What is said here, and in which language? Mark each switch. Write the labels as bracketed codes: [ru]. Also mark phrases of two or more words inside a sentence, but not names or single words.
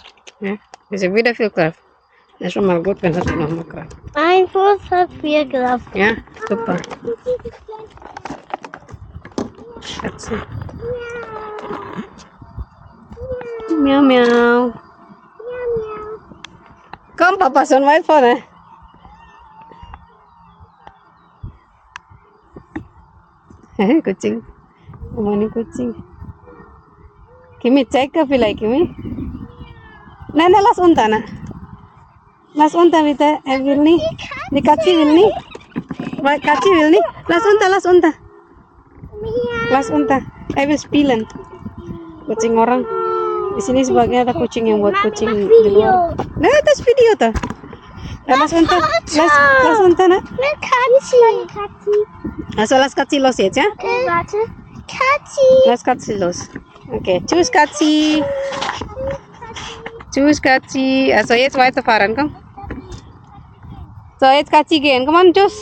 [de] Ja, ist ja wieder viel Kraft. Das ist schon mal gut, wenn hast du noch mal Kraft. Mein Fuß hat viel Kraft. Ja, super. Schatzi. Miau, miau. Komm, Papa, schon weit vorne. [id] Kucing. Oh, ini kucing. Kimi, cek ke vielleicht, Kimi? [de] Nein, nein, lass unter, ne? Lass unter, bitte. Er will nicht. Die Katze will nicht. Weil Katze will nicht. Lass unter, lass unter. Lass unter. Er will spielen. [id] Kucing orang. Di sini sebagian ada kucing yang buat kucing di luar. Nah, [de] das Video [id] tuh. Ya, [de] lass unter. Lass unter, ne? Eine Katze. Also, lass Katze los jetzt, ja? Okay, warte. Katze. Lass Katze los. Okay, tschüss Katze. Tschüss Katze. Also jetzt weiterfahren, komm. So, jetzt Katze gehen. Komm on, tschüss.